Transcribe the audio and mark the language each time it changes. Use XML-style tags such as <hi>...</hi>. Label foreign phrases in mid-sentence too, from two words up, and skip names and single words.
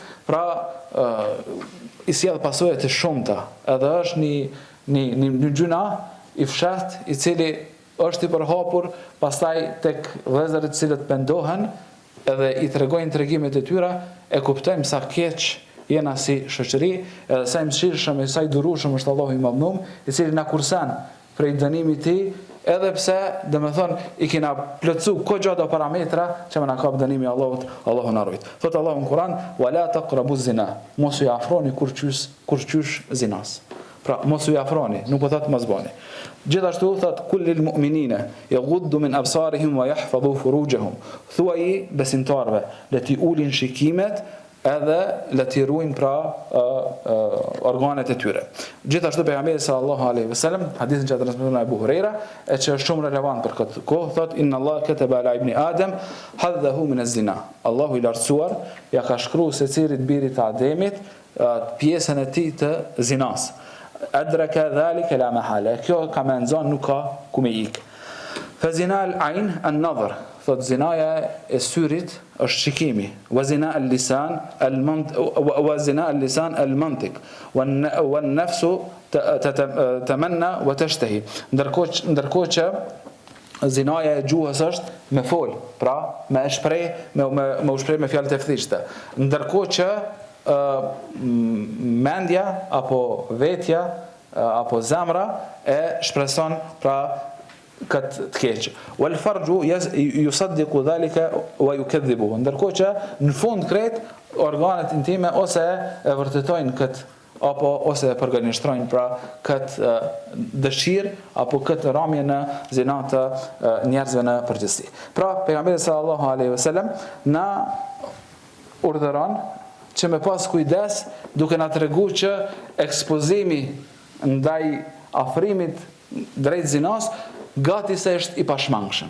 <sq>Pra i sjell pasojë të shumta, edhe është një gjuna i fshehtë i cili është i përhapur, pastaj tek vëllezërit të cilët pendohen edhe i tregojnë tregimet e tyre, e kuptojmë sa keq jena si shoqëri, edhe sa i mëshirshëm e sa i durueshëm është Allahu i Madhnum, i cili na kursen prej dënimit të tij, edhe pse domethënë i kena plotsu kogja do parametra që më na kap dënimi i Allahut, Allahu na rujt. Thot Allahu në Kur'an:</sq> <ar>"ولا تقربوا الزنا",</ar> <sq>mos u afroni kurqysh zinas. Pra mos u afroni, nuk po thot mos bani. Gjithashtu thot:</sq> <ar>"قل للمؤمنين يغضوا من أبصارهم ويحفظوا فروجهم",</ar> <sq>thuaj besimtarve le ti ulin shikimet edhe le ti ruajnë pra organet e tyre. Gjithashtu pejgamberi</sq> <ar>صلى الله عليه وسلم,</ar> <sq>hadithin që transmeton Abu Huraira, e që është shumë relevant për këtë kohë, thot:</sq> <ar>"إن الله كتب على ابن آدم حظه من الزنا".</ar> <sq>Allahu i lartësuar ja ka shkruar secilit birit të Ademit pjesën e tij të zinas.</sq> <ar>أدرك ذلك لا محالة.</ar> <sq>Kjo ka më nxon, nuk ka ku me ik.</sq> <ar>فزنا العين النظر.</ar> <sq>Thot zinaja e syrit është shikimi.</sq> <ar>وزنا اللسان المنطق. والنفس تمنى وتشتهي.</ar> <sq>Ndërkohë që zinaja e gjuhës është me fol, pra me shpreh, me u shpreh me fjalë të thjeshta. Ndërkohë që mendja apo vetja apo zemra e shpreson pra këtë të keqë.</sq> <ar>والفرج يصدق ذلك ويكذب.</ar> <sq>Ndërkohë që në fund krejt organet intime ose e vërtetojnë këtë apo ose e përgënjeshtrojnë pra këtë dëshirë apo këtë ramje në zina të njerëzve në përgjithësi. Pra pejgamberi</sq> <ar>صلى الله عليه وسلم</ar> <sq>na urdhëron që me pas kujdes duke na treguar që ekspozimi ndaj afrimit drejt zinas gati se është i pashmangshëm.</sq>